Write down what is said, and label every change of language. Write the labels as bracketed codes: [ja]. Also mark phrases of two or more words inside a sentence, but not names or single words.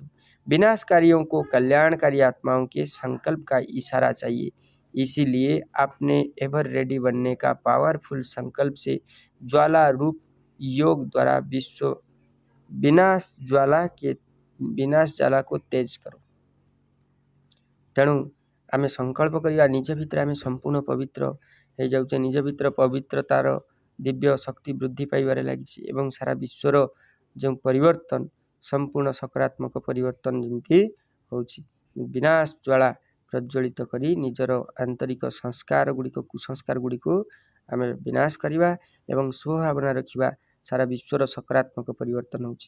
[hi] विनाशकारियों को कल्याणकारी आत्माओं के संकल्प का इशारा चाहिए। इसीलिए आपने [en] ever ready [hi] बनने का पावरफुल संकल्प से ज्वाला रूप योग द्वारा विश्व विनाश ज्वाला को तेज करो। [or] ତେଣୁ ଆମେ ସଂକଳ୍ପ କରିବା ନିଜ ଭିତରେ ଆମେ ସମ୍ପୂର୍ଣ୍ଣ ପବିତ୍ର ହେଇଯାଉଛେ, ନିଜ ଭିତରେ ପବିତ୍ରତାର ଦିବ୍ୟ ଶକ୍ତି ବୃଦ୍ଧି ପାଇବାରେ ଲାଗିଛି ଏବଂ ସାରା ବିଶ୍ୱର ଯେଉଁ ପରିବର୍ତ୍ତନ ସମ୍ପୂର୍ଣ୍ଣ ସକାରାତ୍ମକ ପରିବର୍ତ୍ତନ ଯେମିତି ହେଉଛି, ବିନାଶ ଜ୍ୱାଳା ପ୍ରଜ୍ୱଳିତ କରି ନିଜର ଆନ୍ତରିକ ସଂସ୍କାର ଗୁଡ଼ିକ କୁସଂସ୍କାର ଗୁଡ଼ିକୁ ଆମେ ବିନାଶ କରିବା ଏବଂ ସ୍ୱଭାବନା ରଖିବା, ସାରା ବିଶ୍ୱର ସକାରାତ୍ମକ ପରିବର୍ତ୍ତନ ହେଉଛି।